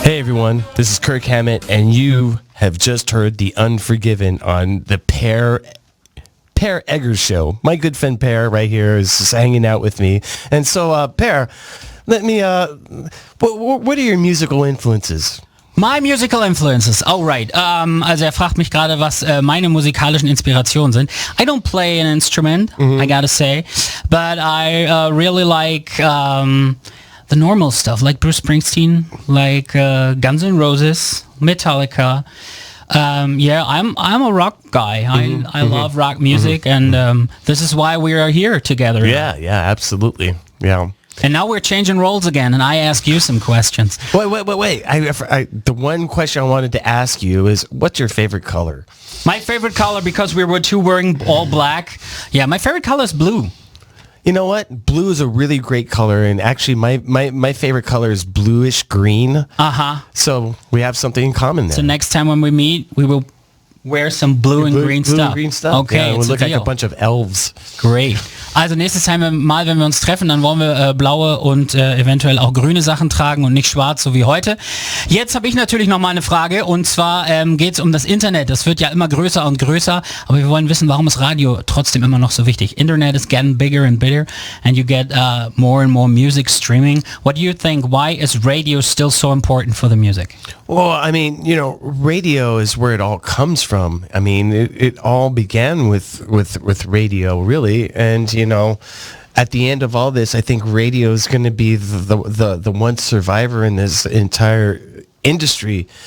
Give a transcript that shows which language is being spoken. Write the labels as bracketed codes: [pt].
[en] Hey everyone, this is Kirk Hammett, and you have just heard The Unforgiven on the Per Eggers Show. My good friend Per right here is just hanging out with me. And so, Per, let me, what are your musical influences? My musical influences. Oh, right. [de] Also er fragt mich gerade, was meine musikalischen Inspirationen sind. [en] I don't play an instrument, I gotta say, but I really like the normal stuff, like Bruce Springsteen, like Guns N' Roses, Metallica. Yeah, I'm a rock guy. I love rock music, and this is why we are here together. Yeah, absolutely. Yeah. And now we're changing roles again, and I ask you some questions. Wait. The one question I wanted to ask you is, what's your favorite color? My favorite color, because we were two wearing all black. Yeah, my favorite color is blue. You know what? Blue is a really great color, and actually my favorite color is bluish green. Uh-huh. So we have something in common there. So next time when we meet, we will wear some blue and green stuff. Okay, yeah, we look like a bunch of elves. Great. [de] Also nächstes Mal, wenn wir uns treffen, dann wollen wir blaue und eventuell auch grüne Sachen tragen und nicht schwarz, so wie heute. Jetzt habe ich natürlich noch mal eine Frage, und zwar geht es um das Internet. Das wird ja immer größer und größer, aber wir wollen wissen, warum ist Radio trotzdem immer noch so wichtig? [en] Internet is getting bigger and bigger, and you get more and more music streaming. What do you think? Why is radio still so important for the music? Well, I mean, radio is where it all comes from. I mean, it all began with radio, really, and at the end of all this, I think radio is going to be the one survivor in this entire industry.